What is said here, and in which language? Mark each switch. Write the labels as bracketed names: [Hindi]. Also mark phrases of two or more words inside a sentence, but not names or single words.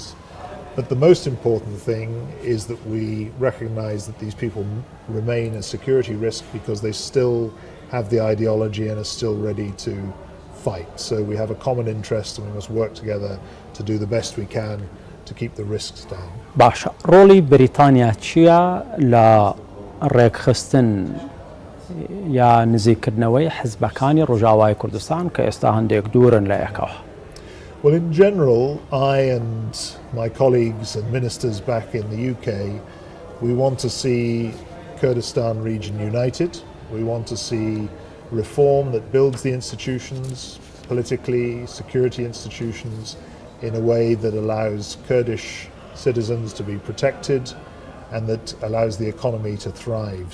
[English] But the most important thing is that we recognize that these people remain a security risk because they still have the ideology and are still ready to fight. So we have a common interest and we must work together to do the best we can to keep the risks down. [Central Kurdish] باشە ڕۆڵی بریتانیا چییە لە ڕێکخستن یا نزیکردنەوەی حزبەکانی ڕۆژاوای کوردستان کە ئێستا هەندێک دوورن لە یەکەوە؟ [English] Well, in general, I and my colleagues and ministers back in the UK, we want to see Kurdistan region united. We want to see reform that builds the institutions, politically, security institutions, in a way that allows Kurdish citizens to be protected and that allows the economy to thrive.